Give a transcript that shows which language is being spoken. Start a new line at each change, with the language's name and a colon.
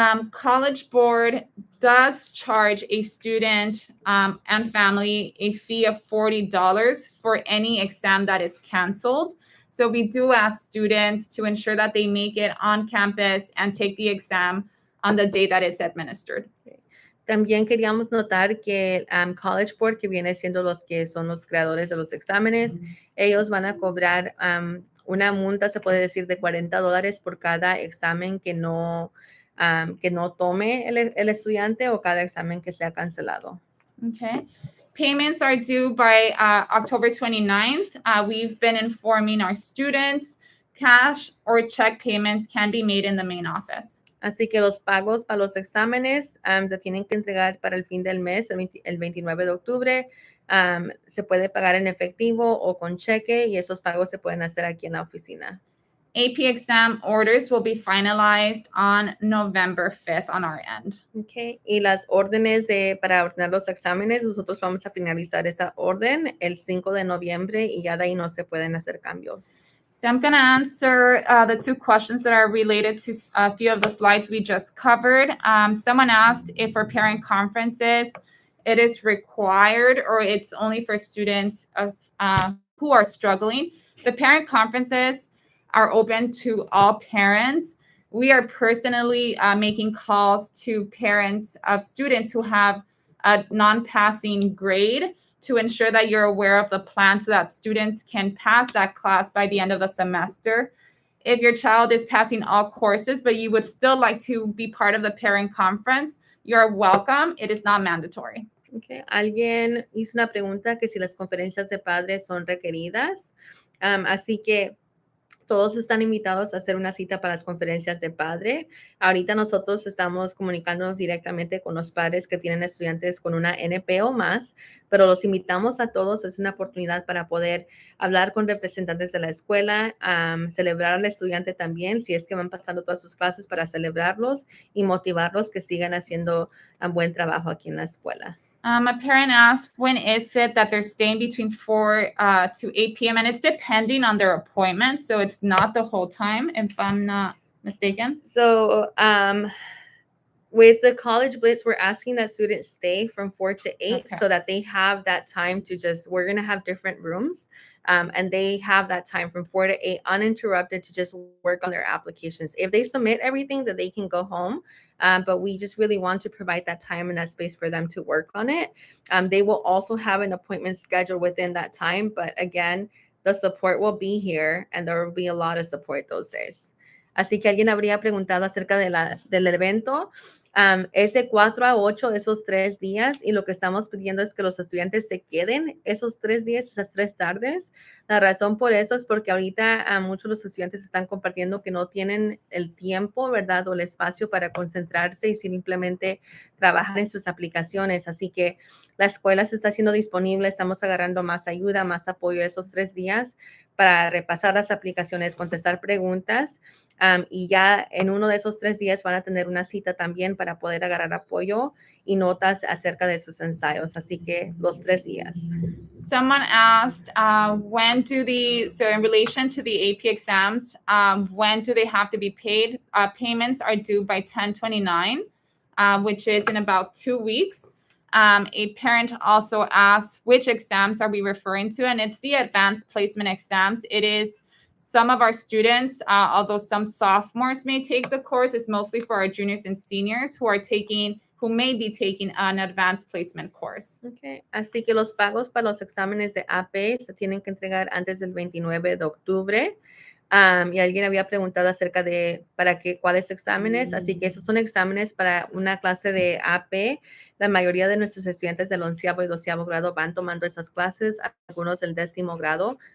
English: College Board does charge a student and family a fee of $40 for any exam that is canceled. So we do ask students to ensure that they make it on campus and take the exam on the day that it's administered.
Spanish: También queríamos notar que College Board, que viene siendo los que son los creadores de los exámenes, ellos van a cobrar una multa, se puede decir, de $40 por cada examen que no tome el estudiante o cada examen que sea cancelado.
English: Okay. Payments are due by October 29th. We've been informing our students cash or check payments can be made in the main office.
Spanish: Así que los pagos para los exámenes se tienen que entregar para el fin del mes, el 29 de octubre. Se puede pagar en efectivo o con cheque y esos pagos se pueden hacer aquí en la oficina.
English: AP exam orders will be finalized on November 5th on our end. Okay.
Spanish: Y las órdenes para ordenar los exámenes, nosotros vamos a finalizar esa orden el 5 de noviembre y ya de ahí no se pueden hacer cambios.
English: So I'm going to answer the 2 questions that are related to a few of the slides we just covered. Someone asked if for parent conferences, it is required or it's only for students who are struggling. The parent conferences are open to all parents. We are personally making calls to parents of students who have a non-passing grade to ensure that you're aware of the plan so that students can pass that class by the end of the semester. If your child is passing all courses, but you would still like to be part of the parent conference, you're welcome. It is not mandatory. Okay.
Spanish: Alguien hizo una pregunta que si las conferencias de padres son requeridas. Así que todos están invitados a hacer una cita para las conferencias de padre. Ahorita nosotros estamos comunicándonos directamente con los padres que tienen estudiantes con una NP o más, pero los invitamos a todos. Es una oportunidad para poder hablar con representantes de la escuela, celebrar al estudiante también, si es que van pasando todas sus clases para celebrarlos y motivarlos que sigan haciendo un buen trabajo aquí en la escuela.
English: A parent asked, when is it that they're staying between 4 to 8 p.m.? And it's depending on their appointment, so it's not the whole time, if I'm not mistaken. So with the college Blitz, we're asking that students stay from 4 to 8 Okay. so that they have that time to we're going to have different rooms. And they have that time from 4 to 8 uninterrupted to just work on their applications. If they submit everything, that they can go home. But we just really want to provide that time and that space for them to work on it. They will also have an appointment scheduled within that time. But again, the support will be here and there will be a lot of support those days.
Spanish: Así que alguien habría preguntado acerca del evento. Es de 4 a 8 esos 3 días y lo que estamos pidiendo es que los estudiantes se queden esos 3 días, esas 3 tardes. La razón por eso es porque ahorita muchos de los estudiantes están compartiendo que no tienen el tiempo, ¿verdad? O el espacio para concentrarse y simplemente trabajar en sus aplicaciones. Así que la escuela se está haciendo disponible, estamos agarrando más ayuda, más apoyo esos 3 días para repasar las aplicaciones, contestar preguntas. Y ya en uno de esos 3 días van a tener una cita también para poder agarrar apoyo y notas acerca de sus ensayos. Así que los 3 días.
English: Someone asked, so in relation to the AP exams, when do they have to be paid? Payments are due by 10/29, which is in about 2 weeks. A parent also asked, which exams are we referring to? And it's the advanced placement exams. It is some of our students, although some sophomores may take the course, it's mostly for our juniors and seniors who may be taking an advanced placement course. Okay.
Spanish: Así que los pagos para los exámenes de AP se tienen que entregar antes del 29 de octubre. Y alguien había preguntado acerca de cuáles exámenes. Así que esos son exámenes para una clase de AP. La mayoría de nuestros estudiantes del 11º y 12º grado van tomando esas clases, algunos del 10º grado.